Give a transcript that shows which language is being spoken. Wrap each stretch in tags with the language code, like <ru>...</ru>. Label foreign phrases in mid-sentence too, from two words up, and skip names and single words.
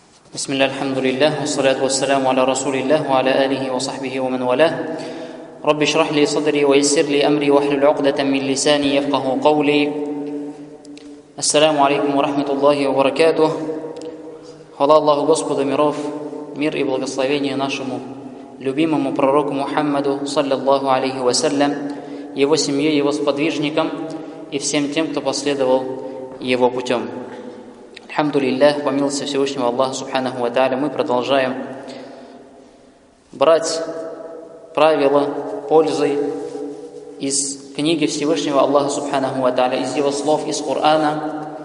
<ar>بسم الله الحمد لله والصلاة والسلام على رسول الله وعلى آله وصحبه ومن والاه رب اشرح لي صدري ويسر لي أمري واحلل عقدة من لساني يفقه قولي السلام عليكم ورحمة الله وبركاته.</ar> <ru>Хвала Аллаху Господу миров, мир и благословение нашему любимому пророку Мухаммаду,</ru> <ar>صلى الله عليه وسلم,</ar> <ru>его семье, его сподвижникам и всем тем, кто последовал его путем. Альхамдулиллах, по милости Всевышнего Аллаха</ru> <ar>سبحانه وتعالى,</ar> <ru>мы продолжаем брать правила пользы из книги Всевышнего Аллаха</ru> <ar>سبحانه وتعالى,</ar> <ru>из его слов, из Корана.</ru>